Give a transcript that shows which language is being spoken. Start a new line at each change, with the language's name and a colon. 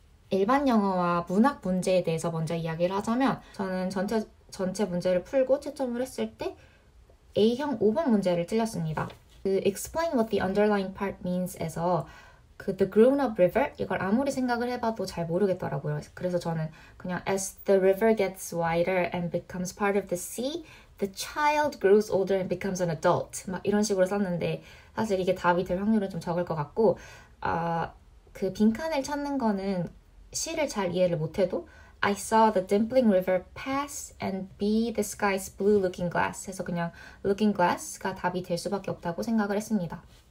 Korean: 일반 영어와 문학 문제에 대해서 먼저 이야기를 하자면 저는 전체 문제를 풀고 채점을 했을 때 A형 5번 문제를 틀렸습니다. 그
English: Explain what the underlying part means
Korean: 에서 그 The Grown-up River 이걸 아무리 생각을 해봐도 잘 모르겠더라고요. 그래서 저는 그냥
English: As the river gets wider and becomes part of the sea, the child grows older and becomes an adult.
Korean: 막 이런 식으로 썼는데 사실 이게 답이 될 확률은 좀 적을 것 같고 그 빈칸을 찾는 거는 시를 잘 이해를 못해도
English: I saw the dimpling river pass and be the sky's blue looking glass
Korean: 해서 그냥 looking glass가 답이 될 수밖에 없다고 생각을 했습니다.